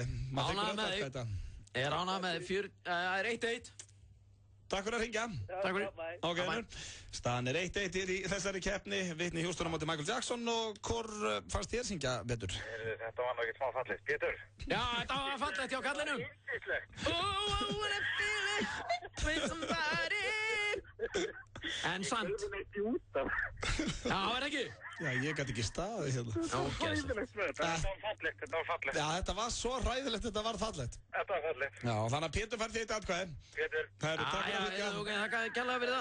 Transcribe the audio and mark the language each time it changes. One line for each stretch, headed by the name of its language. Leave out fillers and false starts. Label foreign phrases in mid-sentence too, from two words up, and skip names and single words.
Icelandic: Ánægður með þig. Ég er ánægður með þig. Það er 1-1. Takk fyrir að hringja. Takk fyrir. Ok, staðan er 1-1 í þessari keppni. Whitney Houston á móti Michael Jackson og hvor fannst þér syngja betur? Þetta var náttúrulega smá fallegt. Pétur? Já, þetta var fallegt hjá kallinum.
English: Oh, I wanna feel it with somebody.
Icelandic: En sant. Já, er ekki? Já, ég gæti ekki staðið hérna. Þetta var fallegt. Já, þetta var svo hræðilegt, þetta var fallegt. Þetta var fallegt. Já, þannig að Pétur fær þitt atkvæði. Pétur. Herru, takk fyrir að hringja. Ok, það gæti kærlega fyrir það.